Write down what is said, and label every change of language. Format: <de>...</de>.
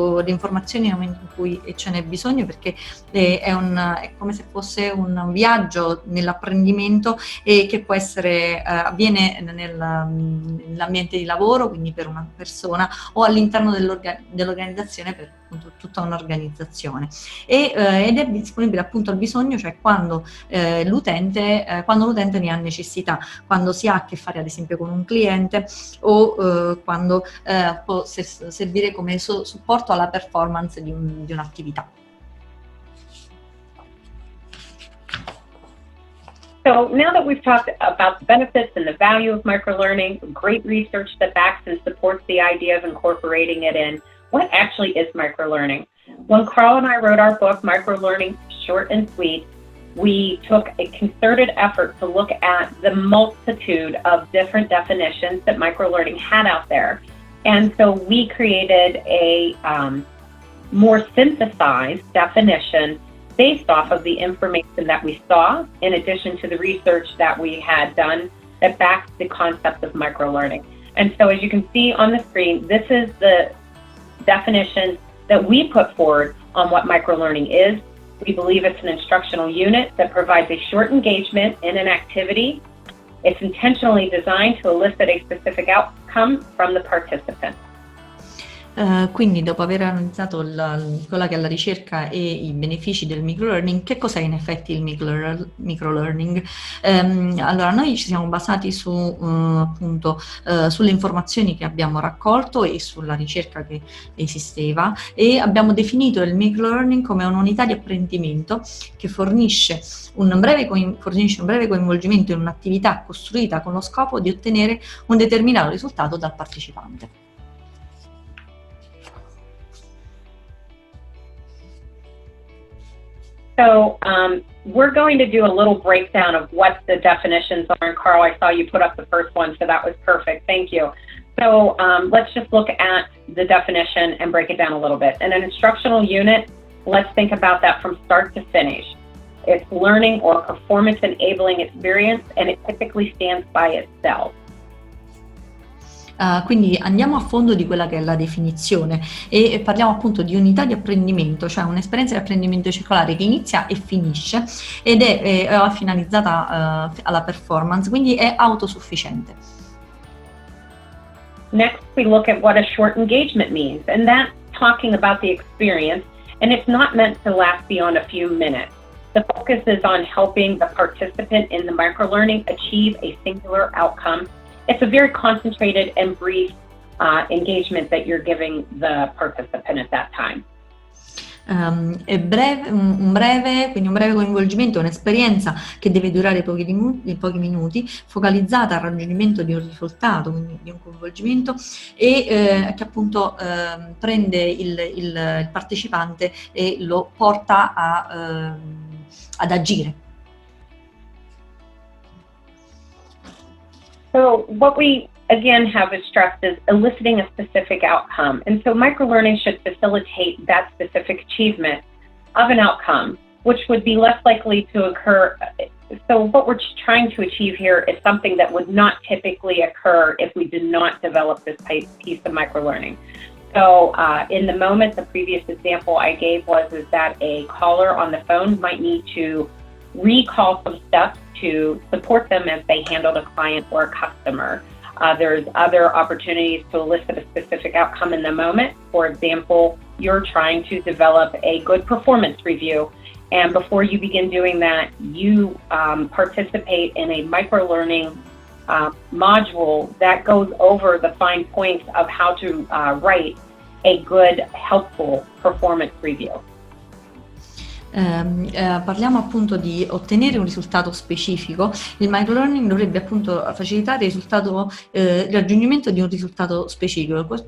<it>informazioni nel momento in cui ce n'è bisogno, perché è come se fosse un viaggio nell'apprendimento e che può essere avviene nell'ambiente di lavoro, quindi per una persona, o all'interno dell'organizzazione per appunto tutta un'organizzazione ed è disponibile appunto al bisogno, cioè quando l'utente ne ha necessità, quando si ha a che fare ad esempio con un cliente o quando può servire come supporto alla performance di un'attività.</it> <en>So now that we've talked about the benefits and the value of microlearning, great research that backs and supports the idea of incorporating it in, what actually is microlearning? When Karl and I wrote our book, Microlearning, Short and Sweet, we took a concerted effort to look at the multitude of different definitions that microlearning had out there. And so we created a more synthesized definition based off of the information that we saw, in addition to the research that we had done that backs the concept of microlearning. And so as you can see on the screen, this is the definition that we put forward on what microlearning is. We believe it's an instructional unit that provides a short engagement in an activity. It's intentionally designed to elicit a specific outcome from the participant.</en> <it>Quindi dopo aver analizzato quella che è la ricerca e i benefici del microlearning, che cos'è in effetti il microlearning? Allora noi ci siamo basati appunto sulle informazioni che abbiamo raccolto e sulla ricerca che esisteva, e abbiamo definito il microlearning come un'unità di apprendimento che fornisce un breve coinvolgimento in un'attività costruita con lo scopo di ottenere un determinato risultato dal partecipante.</it> <en>So we're going to do a little breakdown of what the definitions are. And Karl, I saw you put up the first one, so that was perfect. Thank you. So let's just look at the definition and break it down a little bit. In an instructional unit, let's think about that from start to finish. It's learning or performance enabling experience, and it typically stands by itself.</en> <it>Quindi andiamo a fondo di quella che è la definizione e parliamo appunto di unità di apprendimento, cioè un'esperienza di apprendimento circolare che inizia e finisce ed è finalizzata alla performance, quindi è autosufficiente.</it> <en>Next, we look at what a short engagement means, and that's talking about the experience, and it's not meant to last beyond a few minutes. The focus is on helping the participant in the microlearning achieve a singular outcome. It's a very concentrated and brief engagement that you're giving the participant at that time.</en> <it>È breve, un breve coinvolgimento, un'esperienza che deve durare pochi minuti, focalizzata al raggiungimento di un risultato, quindi di un coinvolgimento, e che appunto prende il partecipante e lo porta ad agire.</it> <en>So what we again have stressed is eliciting a specific outcome. And so microlearning should facilitate that specific achievement of an outcome, which would be less likely to occur. So what we're trying to achieve here is something that would not typically occur if we did not develop this piece of microlearning. So in the moment, the previous example I gave is that a caller on the phone might need to recall some steps to support them as they handle a client or a customer. There's other opportunities to elicit a specific outcome in the moment. For example, you're trying to develop a good performance review, and before you begin doing that, you participate in a microlearning module that goes over the fine points of how to write a good, helpful performance review.</en> <it>Parliamo appunto di ottenere un risultato specifico. Il microlearning dovrebbe appunto facilitare il raggiungimento di un risultato specifico.</it>